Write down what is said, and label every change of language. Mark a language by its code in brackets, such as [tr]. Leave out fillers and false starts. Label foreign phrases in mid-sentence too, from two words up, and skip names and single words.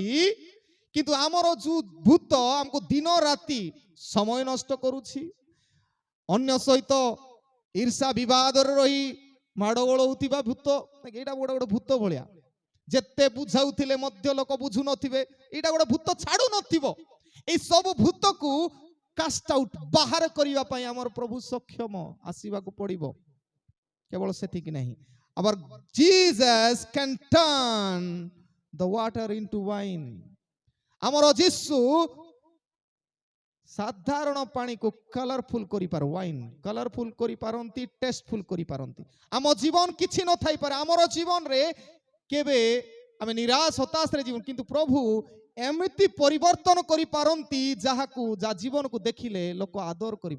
[or] କିନ୍ତୁ ଆମର ଯୋଉ ଭୂତ ଆମକୁ ଦିନ ରାତି ସମୟ ନଷ୍ଟ କରୁଛି, ଅନ୍ୟ ସହିତ ଈର୍ଷା ବିବାଦରେ ରହି ମାଡ଼ଗୋଳ ହଉଥିବା ଭୂତ, ଏଇଟା ଗୋଟେ ଗୋଟେ ଭୂତ ଭଳିଆ। ଯେତେ ବୁଝାଉଥିଲେ ମଧ୍ୟ ଲୋକ ବୁଝୁ ନଥିବେ, ଏଇଟା ଗୋଟେ ଭୂତ ଛାଡୁ ନଥିବ। ଏଇ ସବୁ ଭୂତକୁ [en] cast out, [or] ବାହାର କରିବା ପାଇଁ ଆମର ପ୍ରଭୁ ସକ୍ଷମ, ଆସିବାକୁ ପଡିବ। କେବଳ ସେତିକି ନାହିଁ, [en] our Jesus can turn the water into wine. [or] ଆମର ଯୀଶୁ ସାଧାରଣ ପାଣିକୁ କଲରଫୁଲ କରିପାର, ୱାଇନ୍ କଲରଫୁଲ କରିପାରନ୍ତି, ଟେଷ୍ଟଫୁଲ କରିପାରନ୍ତି। ଆମ ଜୀବନ କିଛି ନଥାଇପାରେ, ଆମର ଜୀବନରେ କେବେ ଆମେ ନିରାଶ ହତାଶରେ ଜୀବନ, କିନ୍ତୁ ପ୍ରଭୁ ଏମିତି ପରିବର୍ତ୍ତନ କରିପାରନ୍ତି ଯାହାକୁ, ଯାହା ଜୀବନକୁ ଦେଖିଲେ ଲୋକ ଆଦର କରିବେ।